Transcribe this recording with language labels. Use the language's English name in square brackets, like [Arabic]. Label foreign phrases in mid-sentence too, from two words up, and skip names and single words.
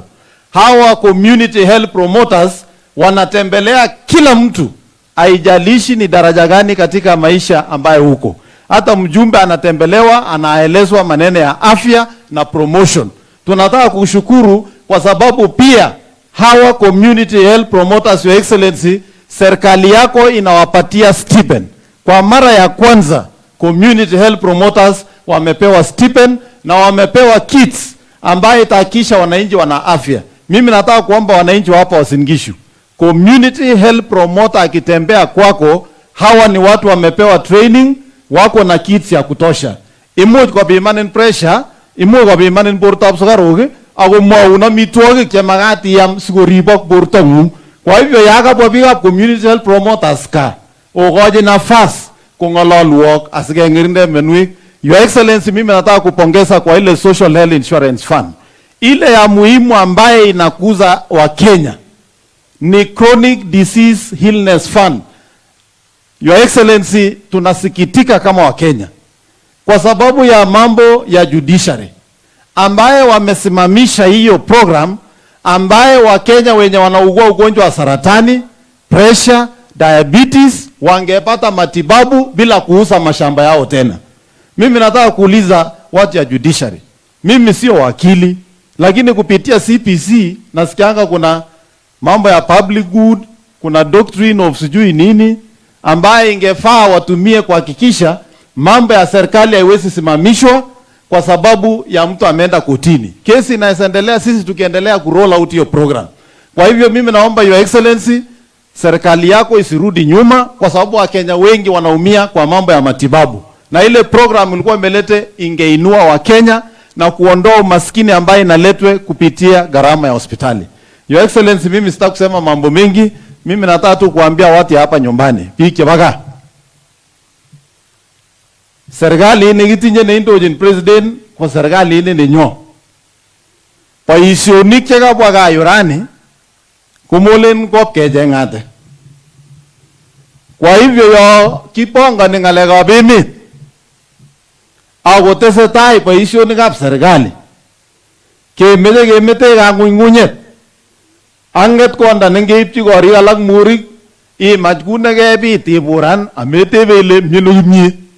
[Swahili] Hawa [English] community health promoters [Swahili] wanatembelea kila mtu, haijalishi ni daraja gani katika maisha ambayo huko. Hata mjumbe anatembelewa, anaelezwa maneno ya afya na promotion. Tunataka kushukuru kwa sababu pia hawa [English] community health promoters, Your Excellency, [Swahili] serikali yako inawapatia stipend. Kwa mara ya kwanza [English] community health promoters [Swahili] wamepewa stipend na wamepewa kits ambaye itahakikisha wananchi wana afya. Mimi nataka kuomba wananchi wa hapa Uasin Gishu, [English] community health promoter [Swahili] akitembea kwako, hawa ni watu wamepewa training, wako na kits ya kutosha. [Kalenjin] Imuch kwa bimanin pressure, imuch kwa bimanin bortab sukaruk, ako mwauna mitwogik chemagati yam sikoribok bortangung. [Swahili] Kwa hivyo [Kalenjin] yakabwa biikab [English] community health promoters [Kalenjin] ka, okoji nafas kong'ololwok asikeng'irinde menwek. [English] Your Excellency, [Swahili] mimi nataka kupongeza kwa ile [English] social health insurance fund. [Swahili] Ile ya muhimu ambaye inakuza wa Kenya ni Chronic Disease Illness Fund. [English] Your Excellency, [Swahili] tunasikitika kama wa Kenya kwa sababu ya mambo ya judiciary ambaye wamesimamisha hiyo program ambaye wa Kenya wenye wanaugua ugonjwa wa saratani, pressure, diabetes wangepata matibabu bila kuuza mashamba yao tena. Mimi nataka kuuliza watu ya judiciary. Mimi sio wakili, lakini kupitia CPC nasikianga kuna mambo ya [English] public good, [Swahili] kuna [English] doctrine of [Swahili] sijui nini ambaye ingefaa watumie kuhakikisha mambo ya serikali haiwezi simamishwa kwa sababu ya mtu ameenda kotini. Kesi inaendelea, sisi tukiendelea [English] kuroll out [Swahili] hiyo program. Kwa hivyo mimi naomba [English] Your Excellency, [Swahili] serikali yako isirudi nyuma kwa sababu Wakenya wengi wanaumia kwa mambo ya matibabu. Na ile program ilikuwa imelete ingeinua Wakenya na kuondoa umaskini ambaye inaletwe kupitia gharama ya hospitali. [English] Your Excellency, [Swahili] mimi sitaki kusema mambo mengi. Mimi nataka tu kuambia watu hapa nyumbani. [Kalenjin] Pike baka. Serikali ini gitinye ne indojin president kwa serikali ini ni nyo. Boisionik che kabwa kayorani kumolen kop kejengate. [Swahili] Kwa hivyo [Kalenjin] yo kipongoni ngalekab emet ako tesetai boisionikab serikali kemeche kemete kangungunyet anget konda nengeipchi korik alak murik imach kune kebit iburan ametebe ile myeno kimye.